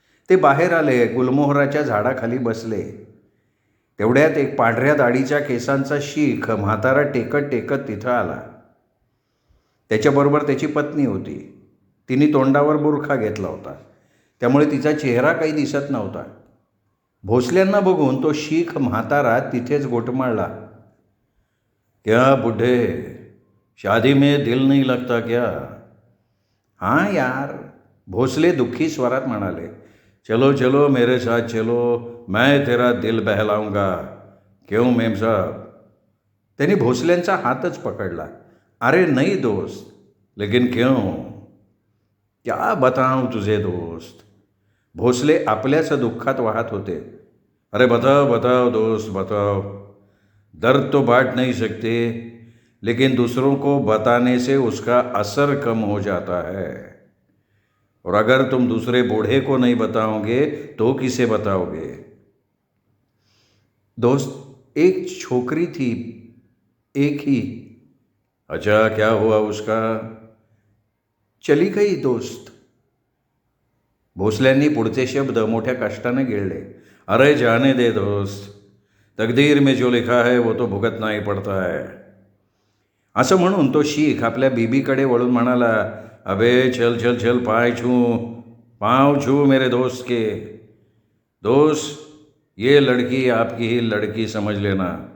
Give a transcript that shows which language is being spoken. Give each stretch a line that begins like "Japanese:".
Marathi: ते बाहेर आले, गुलमोहराच्या झाडाखाली बसले. तेवढ्यात एक पांढऱ्या दाढीच्या केसांचा शीख म्हातारा टेकत टेकत तिथं आला. त्याच्याबरोबर त्याची पत्नी होती. तिने तोंडावर बुरखा घेतला होता, त्यामुळे तिचा चेहरा काही दिसत नव्हता. भोसल्यांना बघून तो शीख म्हातारा तिथेच गोटमाळला.
Hindi: क्या बुढ़े, शादी में दिल नहीं लगता क्या? हाँ यार,
Marathi: भोसले दुःखी स्वरात म्हणाले.
Hindi: चलो चलो मेरे साथ चलो, मैं तेरा दिल बहलाऊंगा. क्यों मेम साहब?
Marathi: त्यांनी भोसल्यांचा हातच पकडला.
Hindi: अरे नहीं दोस्त, लेकिन क्यों? क्या बताऊं तुझे दोस्त?
Marathi: भोसले आपल्याच दुःखात वाहत होते.
Hindi: अरे बताओ बताओ दोस्त बताओ. दर्द तो बांट नहीं सकते, लेकिन दूसरों को बताने से उसका असर कम हो जाता है. और अगर तुम दूसरे बूढ़े को नहीं बताओगे तो किसे बताओगे? दोस्त, एक छोकरी थी, एक ही. अच्छा, क्या हुआ उसका? चली गई दोस्त.
Marathi: भोसल्यांनी पुढचे शब्द मोठ्या कष्टाने गिळले.
Hindi: अरे जाने दे दोस्त, तकदीर में जो लिखा है वो तो भुगतना ही पड़ता है.
Marathi: असं म्हणून तो शीख आपल्या बीबीकडे वळून म्हणाला,
Hindi: अबे चल चल चल, पाँव छू मेरे दोस्त के. दोस्त, ये लड़की आपकी ही लड़की समझ लेना.